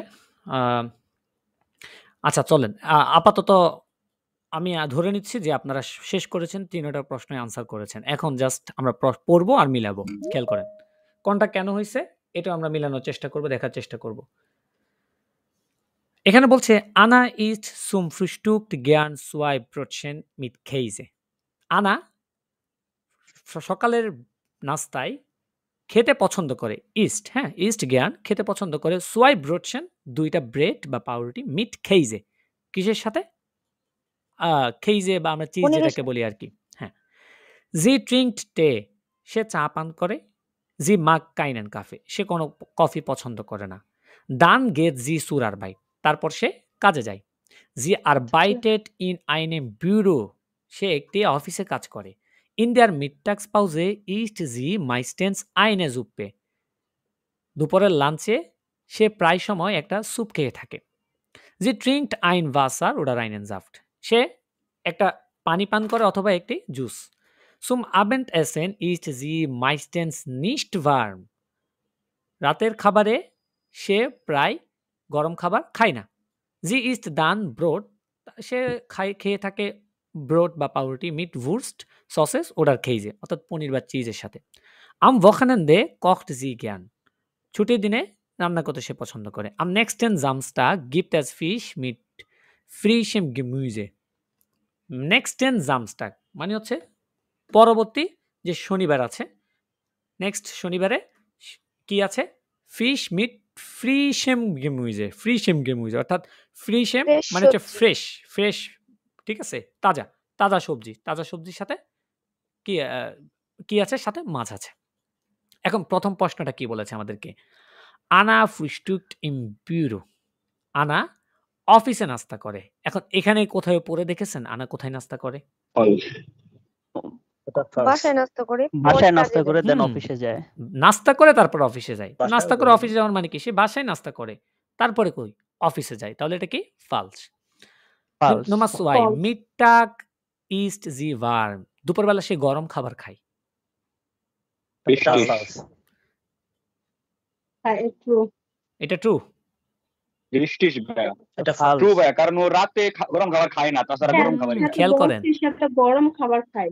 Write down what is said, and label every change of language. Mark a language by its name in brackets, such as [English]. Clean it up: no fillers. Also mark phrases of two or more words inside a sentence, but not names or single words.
[Bangla] আ আচ্ছা চলেন। আপাতত আমি ধরে নিচ্ছি যে আপনারা শেষ করেছেন, ৩ টা প্রশ্নের আনসার করেছেন। এখন জাস্ট আমরা পড়বো আর মিলাবো। খেয়াল করেন। কোনটা কেন হইছে এটাও আমরা মিলানোর চেষ্টা করব, দেখার চেষ্টা করব। এখানে বলছে [German] Anna isst zum Frühstück gern zwei Brötchen mit Käse. [Bangla] আনা সকালের নাস্তায় খেতে পছন্দ করে। হ্যাঁ? [German] isst gern [Bangla] খেতে পছন্দ করে। [German] zwei Brötchen [Bangla] ২ টা ব্রেড বা পাউরুটি [German] mit Käse. [Bangla] কিসের সাথে? আ খেইজে বা আমরা চিজ পনিরের যেটাকে বলি আরকি। হ্যাঁ। [German] Sie trinkt Tee [Bangla] সে চা পান করে। [German] Sie mag keinen Kaffee [Bangla] সে কোনো কফি পছন্দ করে না। [German] Dann geht sie zur Arbeit [Bangla] তারপর সে কাজে যায়। [German] Sie arbeitet in einem Büro [Bangla] সে একটি অফিসে কাজ করে। [German] In der Mittagspause isst sie meistens eine Suppe [Bangla] দুপুরের লাঞ্চে সে প্রায় সময় একটা স্যুপ খেয়ে থাকে। [German] Sie trinkt ein Wasser oder einen Saft [Bangla] সে একটা পানি পান করে অথবা একটি জুস। [German] Zum Abendessen isst sie meistens nicht warm [Bangla] রাতের খাবারে সে প্রায় গরম খাবার খায় না। [German] Sie isst dann Brot [Bangla] সে খেয়ে থাকে ব্রড বা পাউরুটি [German] mit Wurst, [Bangla] সসেস [German] oder Käse [Bangla] অর্থাৎ পনির বা চিজের সাথে। [German] Am Wochenende kocht sie gern [Bangla] ছুটির দিনে রান্না করতে সে পছন্দ করে। [German] Am nächsten Samstag gibt es Fisch mit frischem Gemüse. Nächsten Samstag [Bangla] মানে হচ্ছে পরবর্তী যে শনিবার আছে, নেক্সট শনিবারে কি আছে? [German] Fisch mit frischem Gemüse, [Bangla] অর্থাৎ ফ্রিশেম ফ্রেশ মানে হচ্ছে সবজি। ফ্রেশ, ঠিক আছে? তাজা সবজি। তাজা সবজির সাথে কি কি আছে? সাথে মাছ আছে। এখন ১ম প্রশ্নটা কি বলেছে আমাদেরকে? [German] Anna frühstückt im Büro [Bangla] আনা অফিসে নাস্তা করে। এখন এখানে কোথাও পড়ে দেখেছেন আনা কোথায় নাস্তা করে? এটা ফার্স্ট বাসায় নাস্তা করে বাসায় পরে নাস্তা কাজে করে যায়। দেন হুম। অফিসে যায়। নাস্তা করে তারপর অফিসে যায়। তো বাসায়ও নাস্তা করে করে। অফিসে যাওয়ার মানে কি? সে বাসায় নাস্তা করে। তারপরে কই? অফিসে যায়। তাহলে এটা কি? ফালস। ফালস। Nummer 2 False. [German] Mittag isst sie warm [Bangla] দুপুরবেলা সে গরম খাবার খায়। এটা ফালস। হ্যাঁ, true. এটা ট্রু। বৃষ্টিস ভাইয়া এটা ফালস। ট্রু ভাইয়া, কারণ ও রাতে গরম খাবার খায় না, তাছাড়া হ্যাঁ, গরম খাবারই আমি খায়। খেয়াল করেন বলছি সে একটা গরম খাবার খায়।